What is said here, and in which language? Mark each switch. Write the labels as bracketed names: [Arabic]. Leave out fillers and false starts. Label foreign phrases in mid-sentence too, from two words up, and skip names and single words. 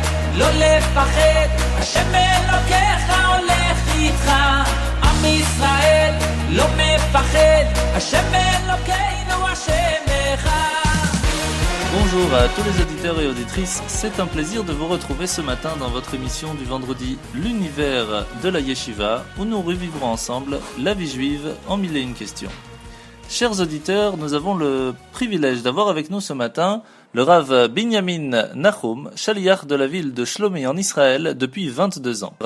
[Hebrew] לא לפחד, השם אלוקיך הולך איתך. עם ישראל לא מפחד, השם אלוקינו השם אחד. [French] Bonjour à tous les auditeurs et auditrices, c'est un plaisir de vous retrouver ce matin dans votre émission du vendredi L'univers de la Yeshiva, où nous revivrons ensemble la vie juive en 1001 questions. Chers auditeurs, nous avons le privilège d'avoir avec nous ce matin le Rav Binyamin Nahum, chaliach de la ville de Shlomi en Israël depuis 22 ans.